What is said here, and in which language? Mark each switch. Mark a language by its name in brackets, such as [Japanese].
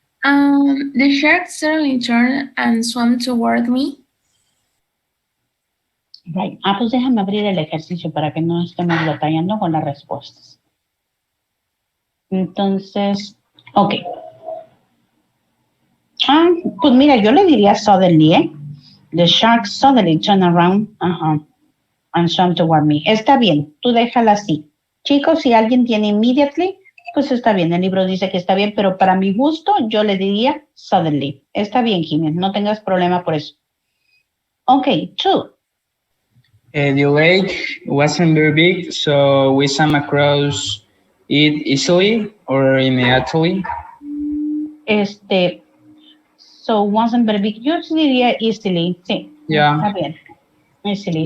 [English] The shark suddenly turned and swam toward me. Right. [Spanish] Pues déjame abrir el ejercicio para que no estemos batallando con las respuestas. Entonces, ok. Pues mira, yo le diría suddenly, ¿eh? [English] The shark suddenly turned around and swam toward me. [Spanish] Está bien, tú déjala así. Chicos, si alguien tiene immediately, pues está bien. El libro dice que está bien, pero para mi gusto, yo le diría suddenly. Está bien, Jiménez, no tengas problema por eso. [English] Ok, 2. The lake wasn't very big, so we swam across it easily or immediately. So wasn't very big. [Spanish] Yo diría [English] easily, sí. Yeah. [Spanish] Está bien. Easily.